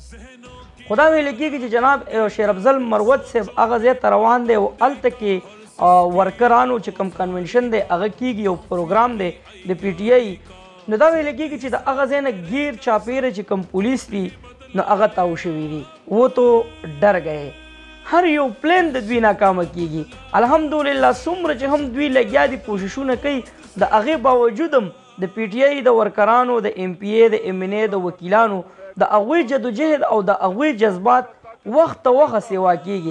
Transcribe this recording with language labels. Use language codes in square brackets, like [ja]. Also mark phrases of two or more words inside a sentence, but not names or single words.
[ps] خو دا ویلی کېږي چې جناب شیر افضل مروت صاحب هغه ځای ته روان دی او هلته کې ورکرانو چې کوم کنونشن دی هغه کېږي یو پروګرام دی د پی ټي آی. نو دا ویلی کېږي چې د هغه ځای نه ګیر چاپیره چې کوم پولیس دي نو هغه تاو شوي دي. [ur] وہ تو ډر گئے. [ps] هر یو پلین د دوی ناکامه کېږي. الحمدلله څومره چې هم دوی لګیا دي کوششونه کوي د هغې باوجود هم د پی ټي آی د ورکرانو د ایم پی ای د ایم ان ای د وکیلانو د هغوی جدوجهد او د هغوی جذبات وخت ته وخه سیوا کېږي.